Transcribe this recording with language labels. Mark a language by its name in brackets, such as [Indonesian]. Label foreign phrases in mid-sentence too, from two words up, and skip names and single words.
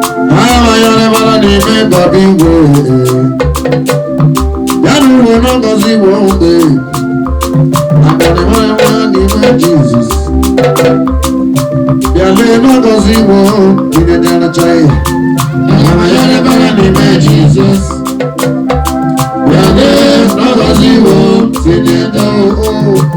[Spanish] Ah, ya le va la nieve, papi, güey. Ya no, no, no, no, sí, güey. [Igbo] Amara ya n'ime Jizọs. Bịa lee na ọ gọzi iwu, onye dị arụcha ya. Amara ya n'ime Jizọs. Bịa lee na ọ gọzi iwu, onye dị arụcha ya.